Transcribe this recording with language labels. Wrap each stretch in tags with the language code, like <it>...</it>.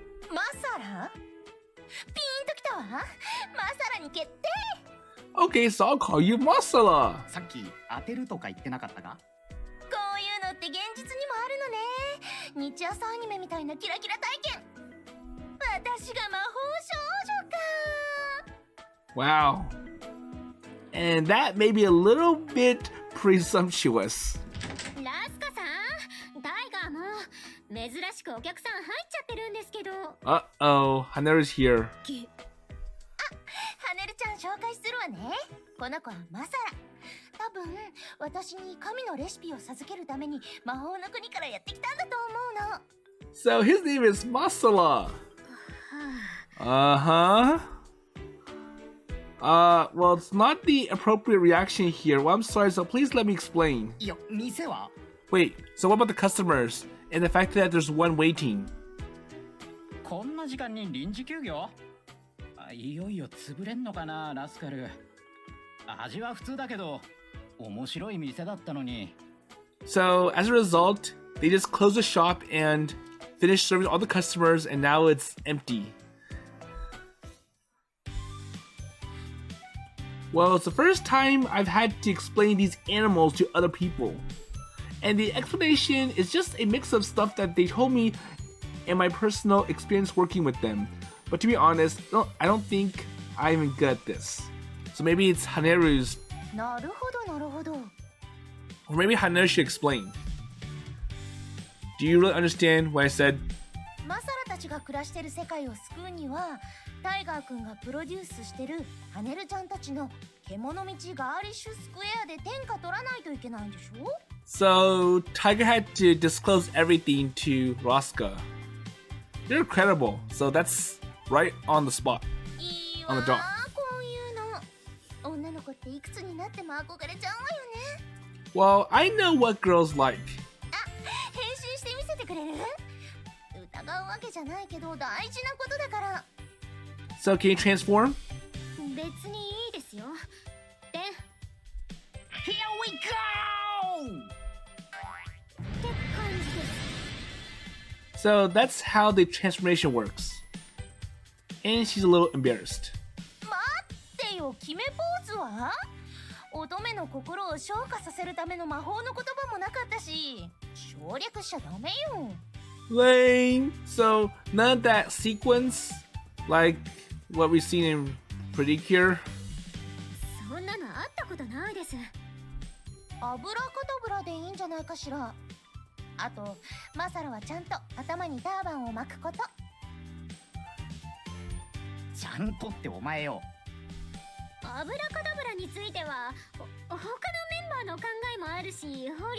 <ja>マサラ？ピーンときたわ。マサラに決定。</ja> <en>Okay, so I'll call you Masala.</en> <ja>さっき当てるとか言ってなかったか？こういうのって現実にもあるのね。日朝アニメみたいなキラキラ体験。私が魔法少女か。</ja> <en>Wow. And that may be a little bit presumptuous.</en> <ja>ラスカさん、タイガーも珍しくお客さん入っちゃってるんですけど。</ja> <en>Uh-oh, Haneru's here.</en> <ja>ハネルちゃん紹介するわね。この子はマサラ。多分私に神のレシピを授けるために魔法の国からやってきたんだと思うの。</ja> <en>So his name is Masala. Uh-huh. Well, it's not the appropriate reaction here. Well, I'm sorry, so please let me explain.</en> <ja>いや、店は</ja> <en>Wait, so what about the customers? And the fact that there's one waiting?</en> <ja>こんな時間に臨時休業？いよいよ潰れんのかな、ラスカル。味は普通だけど面白い店だったのに。</ja> <en>So, as a result, they just closed the shop and finished serving all the customers, and now it's empty. Well, it's the first time I've had to explain these animals to other people. And the explanation is just a mix of stuff that they told me and my personal experience working with them. But to be honest, I don't think I'm even good at this. So maybe it's Haneru's,</en> <ja>なるほどなるほど。</ja> <en>or maybe Haneru should explain. Do you really understand what I said?</en> <ja>マサラたちが暮らしてる世界を救うには、タイガーくんがプロデュースしてるハネルちゃんたちの獣道ガーリッシュスクエアで天下取らないといけないんでしょ？</ja> <en>So, Taiga had to disclose everything to Rasuka. They're incredible, so that's right on the spot.</en> <ja>いい</ja> <en>On</en> <ja>わ</ja> <en>the dot.</en> <ja>こういうの。女の子っていくつになっても憧れちゃうわよね。</ja> <en>Well, I know what girls like.</en> <ja>変身して見せてくれる？疑うわけじゃないけど大事なことだから。</ja> <en>So, can you transform?</en> <ja>別にいいですよ。で、</ja> <en>Here we go!</en> <ja>って感じです。</ja> <en>So, that's how the transformation works. And she's a little embarrassed.</en> <ja>待ってよ、決めポーズは？乙女の心を昇華させるための魔法の言葉もなかったし、省略しちゃダメよ。</ja> <en>Lame. So, none of that sequence, like what we've seen in Predicure.</en> <ja>そんなのあったことないです。アブラカタブラでいいんじゃないかしら。あと、マサラはちゃんと頭にターバンを巻くこと。ちゃんとってお前よ。アブラカダブラについては他のメンバーの考えもあるし、保留で。</ja>